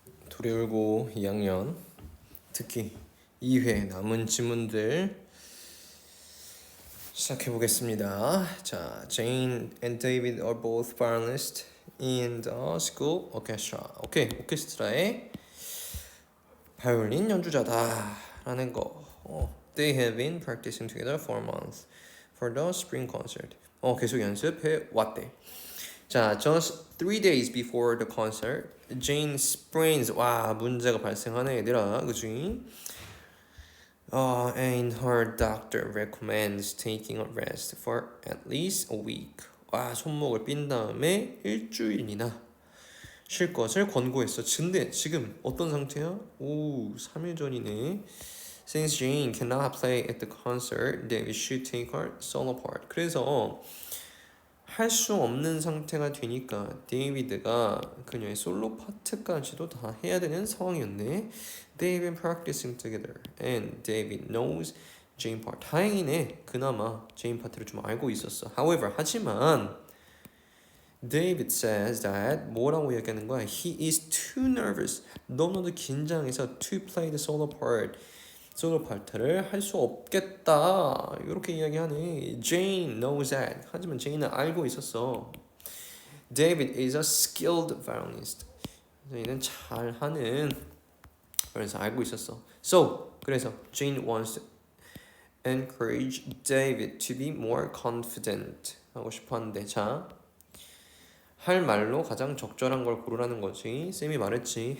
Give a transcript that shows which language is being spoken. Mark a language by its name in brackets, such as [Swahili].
[Korean] 불여울고 2학년 듣기 2회 남은 지문들 시작해 보겠습니다. [English] 자, Jane and David are both violinists in the school orchestra. [Korean] 오케이, 오케스트라의 바이올린 연주자다라는 거. [English] They have been practicing together for months for the spring concert. [Korean] 계속 연습해 왔대. [English] 자, just 3 days before the concert, Jane sprains. [Korean] 와, 문제가 발생하네, 얘들아, 그치? [English] And her doctor recommends taking a rest for at least a week. [Korean] 와, 손목을 삔 다음에 일주일이나 쉴 것을 권고했어. 근데 지금 어떤 상태야? 3일 전이네. [English] Since Jane cannot play at the concert, David should take her solo part. [Korean] 그래서 할 수 없는 상태가 되니까 데이비드가 그녀의 솔로 파트까지도 다 해야 되는 상황이었네. [English] They've been practicing together and David knows Jane part. [Korean] 다행이네. 그나마 제인 파트를 좀 알고 있었어. [English] However, [Korean] 하지만 [English] David says that [Korean] 뭐라고 얘기하는 거야? [English] He is too nervous. [Korean] 너무나도 긴장해서 to play the solo part. 솔로 파트를 할 수 없겠다 이렇게 이야기하네. [English] Jane knows that. [Korean] 하지만 제인은 알고 있었어. [English] David is a skilled violinist. [Korean] 제인은 잘하는 그래서 알고 있었어. [English] So [Korean] 그래서 [English] Jane wants to encourage David to be more confident [Korean] 하고 싶었는데 자 할 말로 가장 적절한 걸 고르라는 거지. 쌤이 말했지.